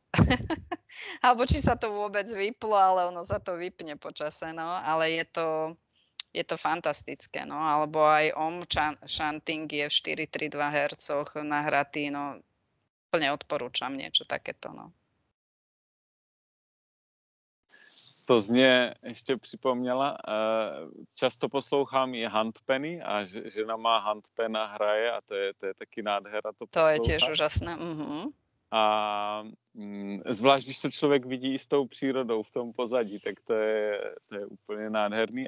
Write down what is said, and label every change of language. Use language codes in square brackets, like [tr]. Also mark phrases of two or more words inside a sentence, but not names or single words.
[sk] Alebo či sa to vôbec vyplo, ale ono sa to vypne počase, no, ale je to fantastické, no, alebo aj chanting je v 4-3-2 hercoch nahratý, no, plne odporúčam niečo takéto, no. [cs] To z mě ještě připomněla, často poslouchám i handpeny a žena má handpen a hraje a to je taky nádhera to poslouchat. [sk] To je tiež úžasné. [cs] A zvlášť, když to člověk vidí i s tou přírodou v tom pozadí, tak to je úplně nádherný.